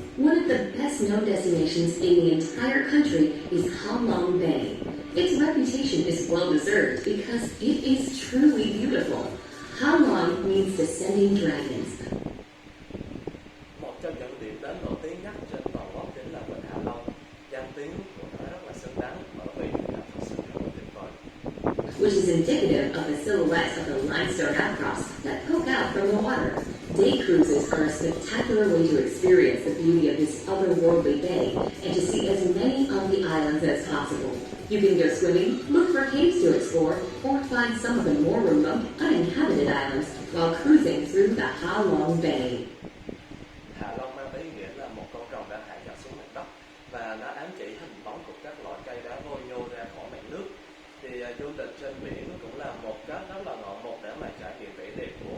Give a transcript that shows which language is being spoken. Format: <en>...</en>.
<en>One of the best-known destinations in the entire country is Ha Long Bay. Its reputation is well-deserved because it is truly beautiful. Ha Long means descending dragons.</en> <vi>Một trong những điểm đến nổi tiếng nhất trên toàn quốc chính là Vịnh Hạ Long. Danh tiếng của nó rất là xứng đáng bởi vì nó thật sự rất là tuyệt vời.</vi> <en>Which is indicative of the silhouettes of the limestone outcrops that poke out from the water. Day cruises are a spectacular way to experience the beauty of this otherworldly bay and to see as many of the islands as possible. You can go swimming, look for caves to explore, or find some of the more remote, uninhabited islands while cruising through the Ha Long Bay.</en> <vi>Hạ Long mang ý nghĩa là một con rồng đã hạ nhỏ xuống mặt đất và nó ám chỉ hình bóng của các loại cây đá vôi nhô ra khỏi mặt nước. Thì du lịch trên biển cũng là một cách rất là ngọn một để mà trải nghiệm vẻ đẹp</vi>